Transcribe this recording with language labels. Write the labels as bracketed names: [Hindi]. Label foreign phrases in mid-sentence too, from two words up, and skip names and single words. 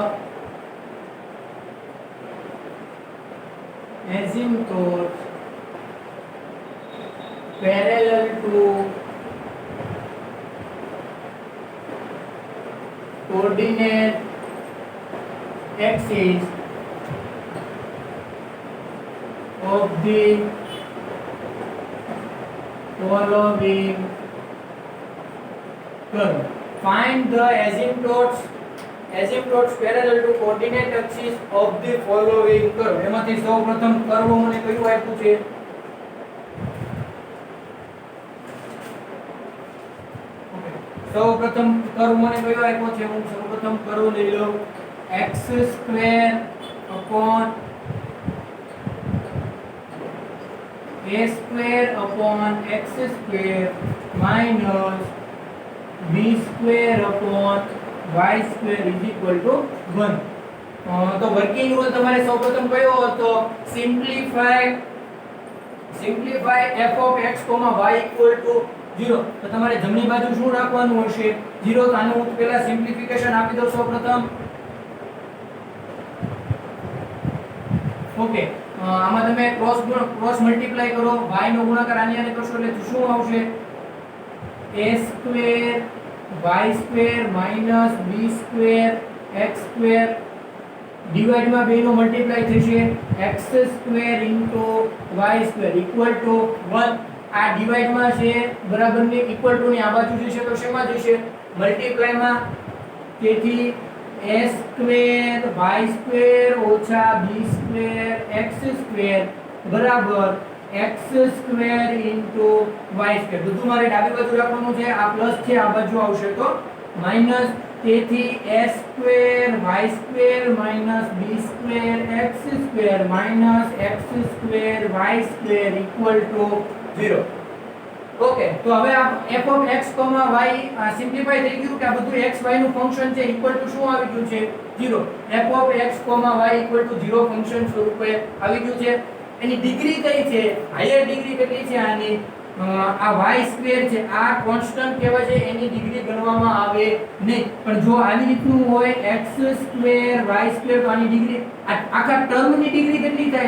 [English] asymptotes parallel to coordinate axis of the following curve. Find the asymptotes parallel to coordinate axis of the following curve. [Gujarati] એમાંથી સૌપ્રથમ કર્વ મને કયું આપ્યું છે? સૌપ્રથમ કર્વ મને કયો આપ્યો છે? હું સૌપ્રથમ કર્વ લઈ લઉં [English] x² upon a² upon x² minus b² upon y² is equal to 1. [Gujarati] તો વર્કિંગ રૂલ તમારે સૌપ્રથમ કયો હતો? [English] સિમ્પ્લિફાય f of x, y equal to 0. [Gujarati] તો તમારે જમણી બાજુ શું રાખવાનું હશે? 0. તો આનું હું પહેલા સિમ્પ્લિફિકેશન આપી દઉં સૌપ્રથમ. ઓકે, આમાં તમે ક્રોસ મલ્ટીપ્લાય કરો, y નો ગુણાકાર આની આને કરશો એટલે શું આવશે? [English] a² y² minus b² x² [Gujarati] ડિવાઇડ માં બે નો મલ્ટીપ્લાય થશે [English] x² into y² equal to 1. [Gujarati] આ ડિવાઇડ માં છે બરાબર ને [English] equal to [Gujarati] ની આ બાજુ જશે તો શેમાં જશે? મલ્ટીપ્લાય માં. તેથી a² y² ઓછા b² x² બરાબર [English] x² into y². [Gujarati] બધું મારે ડાબી બાજુ રાખવાનું છે. આ પ્લસ છે, આ બાજુ આવશે તો માઈનસ. [English] તેથી a² y² minus b² x² minus x² y² equal to 0. [Gujarati] ઓકે, તો હવે આ [English] f of x, y [Gujarati] સિમ્પ્લિફાય થઈ ગયું કે આ બધું x y નું ફંક્શન છે [English] equal to [Gujarati] શું આવી ગયું છે? 0. [English] f of x, y equal to 0 [Gujarati] ફંક્શન સ્વરૂપે આવી ગયું છે. એની ડિગ્રી કઈ છે? હાયર ડિગ્રી કેટલી છે આની? આ y² છે, આ કોન્સ્ટન્ટ કહેવાય છે, એની ડિગ્રી ગણવામાં આવે નહીં. પણ જો આવી રીતનું હોય x² y² તો આની ડિગ્રી આખા ટર્મની ડિગ્રી કેટલી થાય?